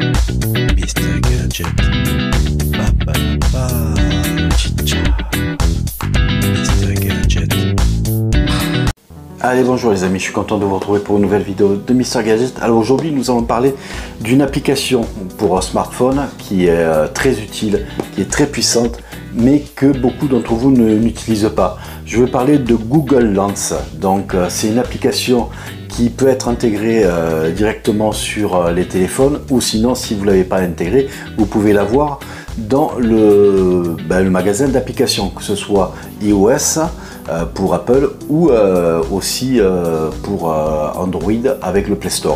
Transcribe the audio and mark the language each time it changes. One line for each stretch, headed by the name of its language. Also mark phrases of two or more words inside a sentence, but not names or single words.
French: Mr. Gadget. Ba, ba, ba. Chicha. Mr. Gadget. Allez, bonjour les amis, je suis content de vous retrouver pour une nouvelle vidéo de Mr. Gadget. Alors aujourd'hui nous allons parler d'une application pour un smartphone qui est très utile, qui est très puissante, mais que beaucoup d'entre vous n'utilisent pas. Je veux parler de Google Lens. Donc c'est une application qui peut être intégrée directement sur les téléphones, ou sinon si vous ne l'avez pas intégrée, vous pouvez l'avoir dans le magasin d'applications, que ce soit iOS pour Apple ou aussi pour Android avec le Play Store.